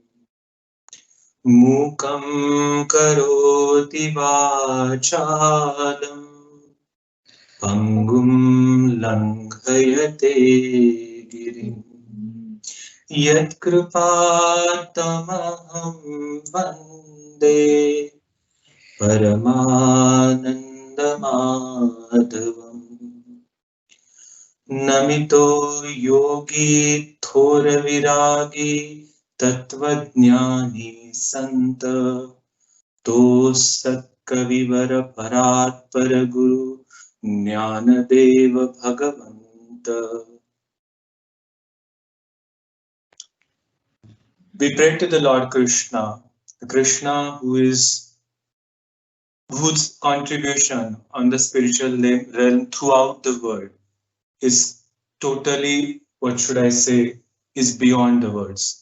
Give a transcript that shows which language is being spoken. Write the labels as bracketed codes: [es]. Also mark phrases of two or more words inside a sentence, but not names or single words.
[sa] मूकं करोति वाचालम् पङ्गुं लङ्घयते गिरिं यत् कृपातमहं वन्दे [mr] परमानंदमाधवम् नमितो योगी थोर विरागी तत्त्वज्ञानी संत तो सत्कविवर परात् परगुरु ज्ञानदेव भगवंत. [en] We pray to the Lord Krishna, Krishna whose contribution on the spiritual realm throughout the world is totally, what should I say, is beyond the words.